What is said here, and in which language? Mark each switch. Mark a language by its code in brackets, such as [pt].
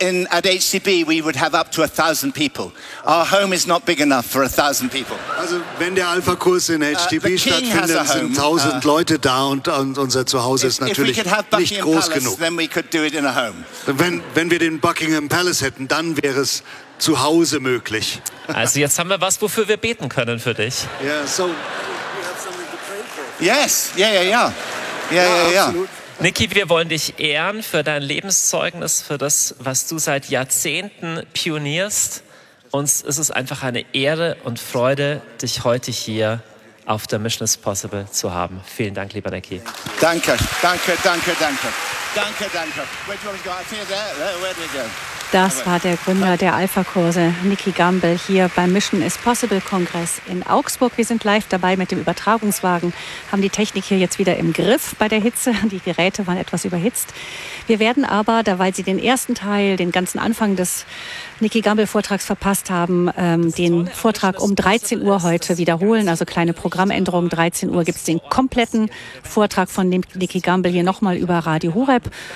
[en] At HCB, we would have up to 1,000 people. Our home is not big enough for 1,000 people. [de] Also wenn der Alpha-Kurs in HCB stattfindet, sind 1,000 Leute da und unser Zuhause ist natürlich nicht groß genug. [en] Then we could do it in a home. [de] Wenn wir den Buckingham Palace hätten, dann wäre es zu Hause möglich. Also jetzt haben wir was, wofür wir beten können für dich. [en] Yeah, so we have something to pray for. Yes, yeah. [de] Nicky, wir wollen dich ehren für dein Lebenszeugnis, für das, was du seit Jahrzehnten pionierst. Uns ist es einfach eine Ehre und Freude, dich heute hier auf der Mission is Possible zu haben. Vielen Dank, lieber Nicky. [en] Danke. Where do you want to go? I think you're there. Where do you go? [de] Das war der Gründer der Alpha-Kurse, Nicky Gambel, hier beim Mission is Possible-Kongress in Augsburg. Wir sind live dabei mit dem Übertragungswagen, haben die Technik hier jetzt wieder im Griff bei der Hitze. Die Geräte waren etwas überhitzt. Wir werden aber, da weil Sie den ersten Teil, den ganzen Anfang des Nicky Gambel-Vortrags verpasst haben, den Vortrag um 13 Uhr heute wiederholen, also kleine Programmänderung, 13 Uhr gibt es den kompletten Vortrag von Nicky Gambel hier nochmal über Radio Horeb.